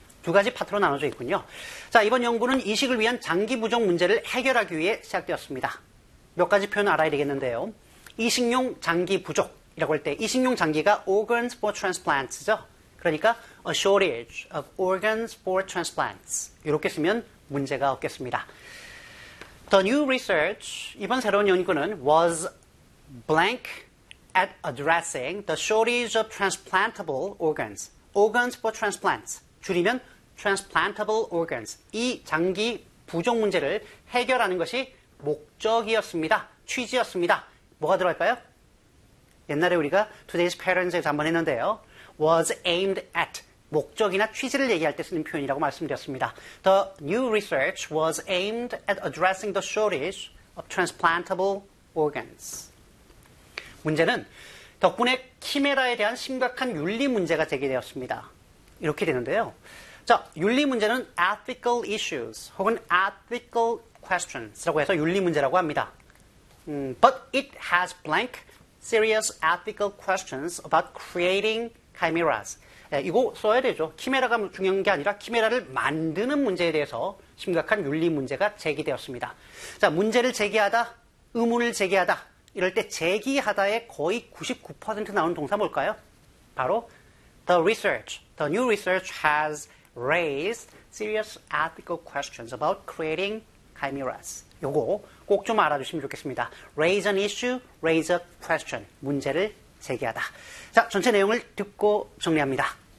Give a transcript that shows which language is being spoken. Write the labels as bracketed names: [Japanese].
[Korean] 두 가지 파트로 나눠져 있군요. 자, 이번 연구는 이식을 위한 장기 부족 문제를 해결하기 위해 시작되었습니다. 몇 가지 표현 알아야 되겠는데요. 이식용 장기 부족이라고 할 때 이식용 장기가 [English] organs for transplants [Korean] 죠. [English] 그러니까 a shortage of organs for transplants. [Korean] 이렇게 쓰면 문제가 없겠습니다. [English] The new research, [Korean] 이번 새로운 연구는 [English] was blank at addressing the shortage of transplantable organs. Organs for transplants, 줄이면 transplantable organs. [Korean] 이 장기 부족 문제를 해결하는 것이 목적이었습니다. 취지였습니다. 뭐가 들어갈까요? 옛날에 우리가 Today's Parents에서 한번 했는데요. [English] Was aimed at. [Korean] 목적이나 취지를 얘기할 때 쓰는 표현이라고 말씀드렸습니다. [English] The new research was aimed at addressing the shortage of transplantable organs. [Korean] 문제는 덕분에 키메라에 대한 심각한 윤리 문제가 제기되었습니다. 이렇게 되는데요. 자, 윤리 문제는 [English] ethical issues [Korean] 혹은 [English] ethical questions [Korean] 라고 해서 윤리 문제라고 합니다. [English] But it has blank serious ethical questions about creating chimeras. [Korean] 네, 이거 써야 되죠. 키메라가 중요한 게 아니라 키메라를 만드는 문제에 대해서 심각한 윤리 문제가 제기되었습니다. 자, 문제를 제기하다, 의문을 제기하다. 이럴 때 제기하다의 거의 99% 나오는 동사 뭘까요? [English] 바로 the research, the new research has raised serious ethical questions about creating chimeras. [Korean] 요거 꼭 좀 알아주시면 좋겠습니다. [English] Raise an issue, raise a question. [Korean] 문제를 제기하다. 자, 전체 내용을 듣고 정리합니다.